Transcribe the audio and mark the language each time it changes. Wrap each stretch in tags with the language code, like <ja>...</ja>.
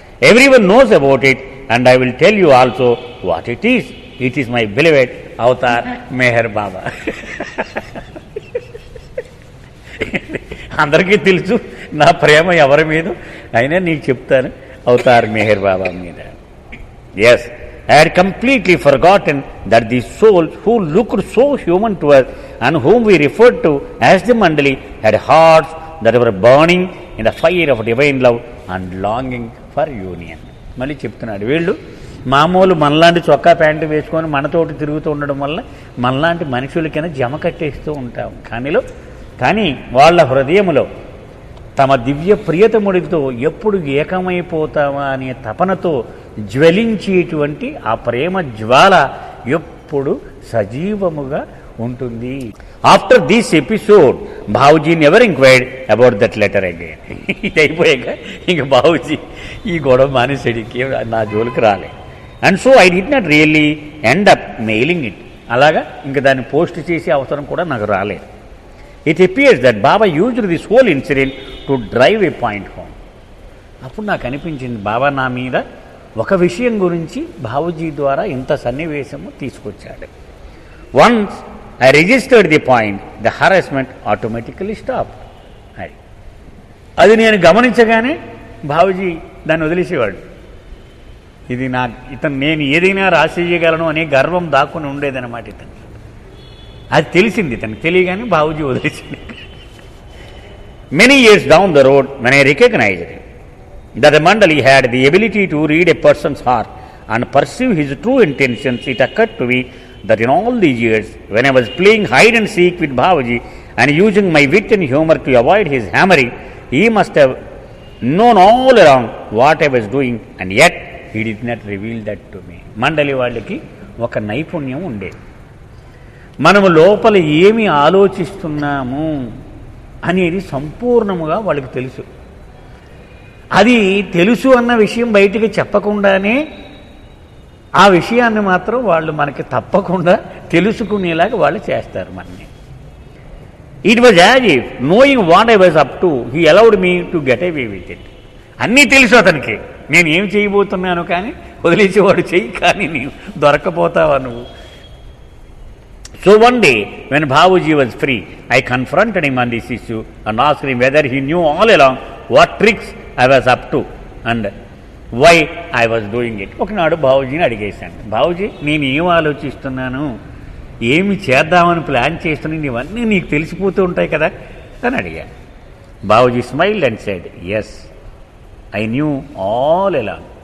<en>Everyone knows about it and I will tell you also what it is. It is my beloved Avatar Meher Baba.</en> <te>అందరికీ తెలుసు నా ప్రేమ ఎవరి మీద అయినా, నీకు చెప్తాను, అవతార్ మెహర్ బాబా మీద.</te> <en>Yes, I had completely forgotten that the souls who looked so human to us and whom we referred to as the Mandali had hearts that were burning in the fire of divine love and longing for union.</en> <te>మళ్ళీ చెప్తున్నాడు, వీళ్ళు మామూలు మనలాంటి చొక్కా pant వేసుకొని మనతోటి తిరుగుతూ ఉండడం వల్ల మనలాంటి మనుషులకైనా జమ కట్టేస్తూ ఉంటాం. కానీ వాళ్ళ హృదయములో తమ దివ్య ప్రియతముడితో ఎప్పుడు ఏకమైపోతామా అనే తపనతో జ్వలించేటువంటి ఆ ప్రేమ జ్వాల ఎప్పుడు సజీవముగా ఉంటుంది.</te> <en>After this episode Babuji never enquired about that letter again.</en> <te>ఇది అయిపోయాక ఇంక బాబూజీ ఈ గొడవ మానేసడికి నా జోలికి రాలే.</te> <en>And so I did not really end up mailing it.</en> <te>అలాగా ఇంక దాన్ని పోస్ట్ చేసే అవసరం కూడా నాకు రాలేదు.</te> <en>It appears that Baba used this whole incident to drive a point home.</en> <te>అప్పుడు నాకు అనిపించింది, బాబా నా మీద ఒక విషయం గురించి బాబూజీ ద్వారా ఇంత సన్నివేశము తీసుకొచ్చాడు.</te> <en>Once I registered the point, the harassment automatically stop.</en> <te>అది నేను గమనించగానే బాబూజీ దాన్ని వదిలేసేవాడు. ఇది నేను ఏదైనా రాసేయగలను అనే గర్వం దాక్కుని ఉండేదన్నమాట ఇతను. అది తెలిసింది, తనకు తెలియగానే బాబూజీ వదిలేసింది.</te> <en>Many years down the road when I recognized that the Mandali had the ability to read a person's heart and perceive his true intentions, it occurred to me that in all these years, when I was playing hide and seek with Babaji and using my wit and humor to avoid his hammering, he must have known all along what I was doing, and yet he did not reveal that to me.</en> <te>మండలి వాళ్ళకి ఒక నైపుణ్యం ఉండేది. మనము లోపల ఏమి ఆలోచిస్తున్నాము అనేది సంపూర్ణముగా వాళ్ళకి తెలుసు. అది తెలుసు అన్న విషయం బయటికి చెప్పకుండానే ఆ విషయాన్ని మాత్రం వాళ్ళు మనకి తప్పకుండా తెలుసుకునేలాగా వాళ్ళు చేస్తారు. మనని</te> <en>It was as if knowing what I was up to he allowed me to get away with it.</en> <te>అన్నీ తెలుసు అతనికి, నేను ఏం చేయబోతున్నాను కానీ వదిలేసేవాడు చెయ్యి, కానీ నీవు దొరకపోతావా నువ్వు.</te> <en>So one day, when Bhavuji was free, I confronted him on this issue and asked him whether he knew all along what tricks I was up to and why I was doing it.</en> <te>ఒకనాడు బాబుజీని అడిగేశాను, బాబుజీ నేను ఏం ఆలోచిస్తున్నాను, ఏమి చేద్దామని plan చేస్తున్నాను, ఇవన్నీ నీకు తెలిసిపోతూ ఉంటాయి కదా అని అడిగాను.</te> <en>Babuji smiled and said, yes I knew all along.</en>